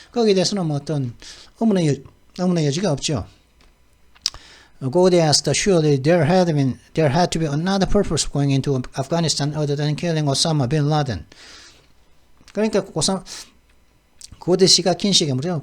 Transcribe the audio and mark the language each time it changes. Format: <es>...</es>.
<ko>거기에 대해서는 뭐 어떤 의문의 여지가 없죠.</ko> <en>Gode asked, surely there had to be another purpose of going into Afghanistan other than killing Osama bin Laden.</en> <ko>그러니까 고대 씨가 킨 씨에게 물어요.</ko>